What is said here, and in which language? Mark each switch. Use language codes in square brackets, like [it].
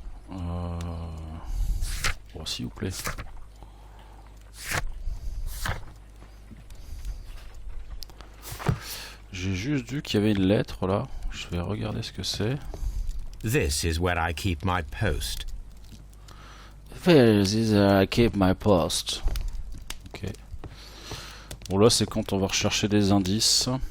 [fr] Bon, s'il vous plaît. J'ai juste vu qu'il y avait une lettre là. Je vais regarder ce que c'est. [en] This is where I keep my post. This is where I keep my post. Ok. [fr] Bon là c'est quand on va rechercher des indices.